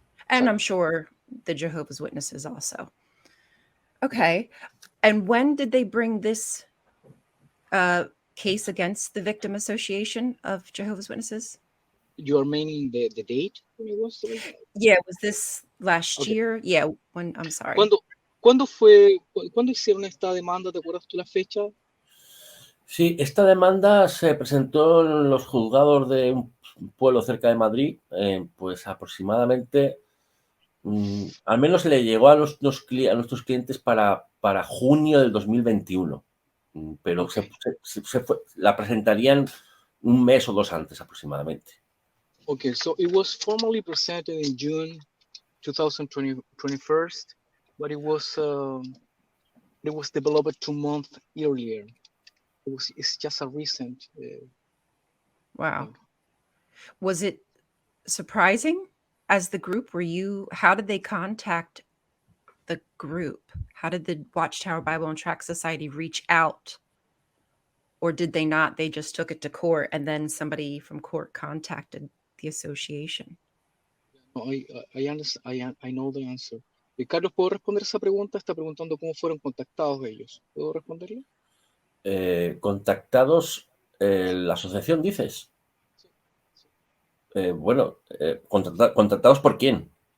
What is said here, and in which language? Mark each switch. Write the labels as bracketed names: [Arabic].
[English] And I'm sure the Jehovah's Witnesses also. Okay. And when did they bring this case against the Victim Association of Jehovah's Witnesses? You are meaning the date when it was? Yeah, was this last Okay. year? Yeah, when I'm sorry. [Spanish] ¿Cuándo hicieron esta demanda? ¿Te acuerdas tú la fecha? Sí, esta demanda se presentó en los juzgados de un pueblo cerca de Madrid, pues aproximadamente, al menos le llegó a nuestros clientes para junio del 2021, pero [English] Okay. [Spanish] la presentarían un mes o dos antes aproximadamente. [English] Okay, so it was formally presented in June 2021, but it was developed 2 months earlier. It's just a recent. Wow. Was it surprising as the group? How did they contact the group? How did the Watchtower Bible and Tract Society reach out? Or did they not? They just took it to court and then somebody from court contacted the association. No, I understand. I know the answer. [Spanish] Carlos, ¿puedo responder esa pregunta? Está preguntando cómo fueron contactados ellos. ¿Puedo responderle? Contactados, la asociación, dices. Bueno, ¿contactados por quién?